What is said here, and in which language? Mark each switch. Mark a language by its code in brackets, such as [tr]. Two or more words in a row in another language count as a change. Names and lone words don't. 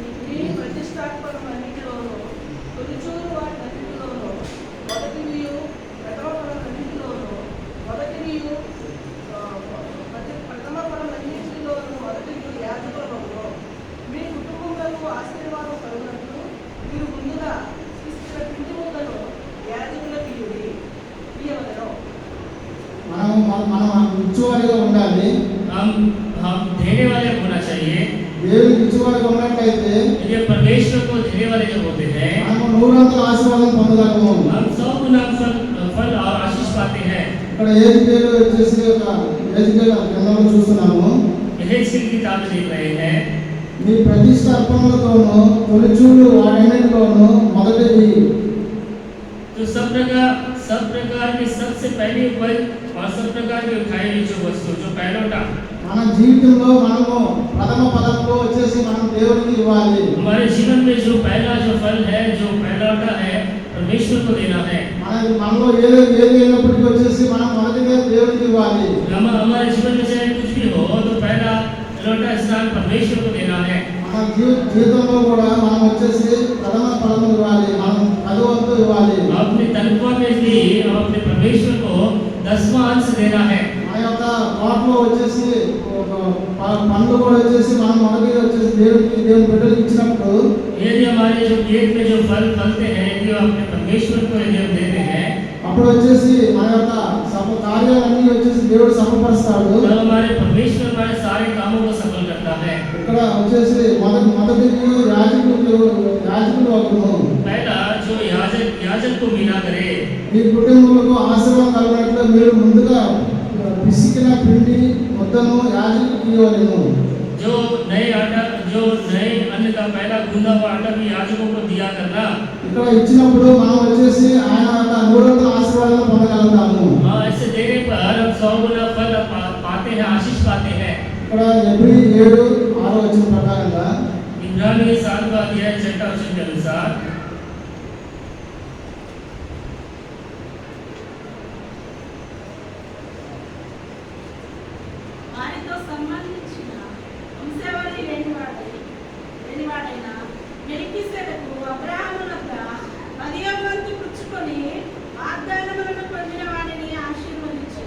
[te] ఈ ప్రతిష్టాత్మకమన్నిటిలోనూ తొలిచూరు వాటన్నిటిలోనూ మొదటివియు ప్రథమ ఫలమన్నిటిలోనూ మొదటివియు ప్రథమ ఫలమన్నిటిలోనూ మొదటివియు యాజకుల వలన మీ కుటుంబములకు ఆశీర్వాదం కలుగునట్లు మీరు ముందుగా తీసుకున్న పిండి ముద్దను యాజకులకు ఇయ్యవలెను. మనం ఇచ్చువారిగా ఉండాలి. [hi] हम देने वाले होना चाहिए। [te] దేవునికి ఇచ్చువారిగా ఉన్నట్లయితే [hi] यदि परमेश्वर को देने वाले जो होते हैं [te] మనము నూరంతల ఆశీర్వాదం పొందగలము. [hi] हम 100 गुना फल और आशीष पाते हैं। [te] ఇక్కడ హెజ్కేలు వచ్చేసి ఒక హెజ్కేలు గ్రంథంలో చూస్తున్నాము. [hi] एहेजकेल की किताब देख रहे हैं, [te] మీ ప్రతిష్ట అర్పణలతోనూ తొలిచూలు వాటన్నిటిలోనూ మొదటిది. [hi] तो सब प्रकार की सबसे पहली उपज और सब प्रकार की उठाई हुई जो वस्तु जो पहलौठा [te] మన జీవితంలో మనము ప్రథమ ఫలంలో వచ్చేసి మనం దేవునికి ఇవ్వాలి. [hi] हमारे जीवन में जो पहला जो फल है जो पहलौठा है परमेश्वर को देना है। [te] మనలో ఏది అయినప్పటికీ వచ్చేసి మనం మొదటిగా దేవునికి ఇవ్వాలి. [hi] हमारे जीवन में चाहे कुछ भी हो तो पहला लौटा स्थान परमेश्वर को देना है। [te] మన జీవితంలో కూడా మనం వచ్చేసి ప్రథమ ఫలము ఇవ్వాలి, మనం 10వ వంతు ఇవ్వాలి. [hi] अपनी तनख्वाह में भी हम अपने परमेश्वर को 10वां अंश देना है। [te] మన యొక్క తోటలో వచ్చేసి పండ్లు కూడా వచ్చేసి మనం మొదటిగా వచ్చేసి దేవుని బిడ్డలకు ఇచ్చినప్పుడు [hi] यदि हमारे जो खेत में जो फल फलते हैं यदि अपने परमेश्वर को यदि हम देते हैं [te] అప్పుడు వచ్చేసి మన యొక్క కార్యాలన్నీ వచ్చేసి దేవుడు సఫలపరుస్తాడు. [hi] तो हमारे परमेश्वर हमारे सारे कामों को सफल करता है। [te] ఇక్కడ వచ్చేసి మొదటి యాజకులు ఒకరు. [hi] पहला जो याजक को मिला करे, [te] మీ కుటుంబంలో ఆశీర్వాదం కలగనట్లు మీరు ముందుగా పిసికిన పిండి మొత్తము యాజకుడికి ఇవ్వలేము. [hi] जो नए अन्न का पहला गूंदा हुआ आटा भी याजकों को दिया करना। [te] ఇక్కడ इచ్చినప్పుడు మనం వచ్చేసి ఆయన యొక్క నూరంతల ఆశీర్వాదాలు పొందగలుగుతాము. [hi] ऐसे देने पर हम 100 गुना फल पाते हैं, आशीष पाते हैं। [te] ఇక్కడ ఎబ్రీ 7:6 వచనం ప్రకారంగా [hi] इब्रानी 7वां अध्याय 6वां वचन के अनुसार [te] వారితో సంబంధించిన వంశావళి లేనివాడైన మెల్కీసెదెకు అబ్రహాము వద్ద 10వ వంతు పుచ్చుకొని వాగ్దానములను పొందిన వాడిని ఆశీర్వదించెను.